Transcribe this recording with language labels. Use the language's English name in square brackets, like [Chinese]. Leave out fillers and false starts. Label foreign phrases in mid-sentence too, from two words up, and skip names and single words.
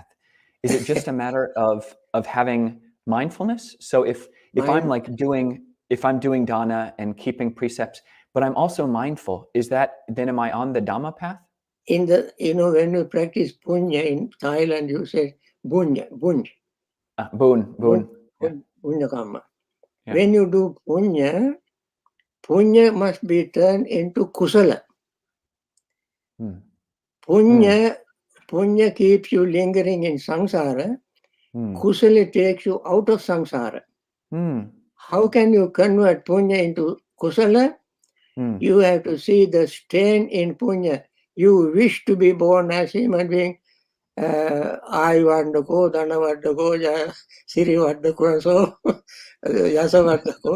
[English] Is it just a matter of having mindfulness? So if I'm like doing dana and keeping precepts, but I'm also mindful, then am I on the Dhamma path? In the, when you practice punya in Thailand, you say bunya, bunj. [Sanskrit] Punya karma. Yeah. [English] When you do punya must be turned into kusala. Punya keeps you lingering in samsara. Kusala takes you out of samsara. How can you convert punya into kusala? You have to see the stain in punya. You wish to be born as a human being. [Pali] Ayuvandako, Dhanavandako, Sirivandako, [English] and so Yasavandako.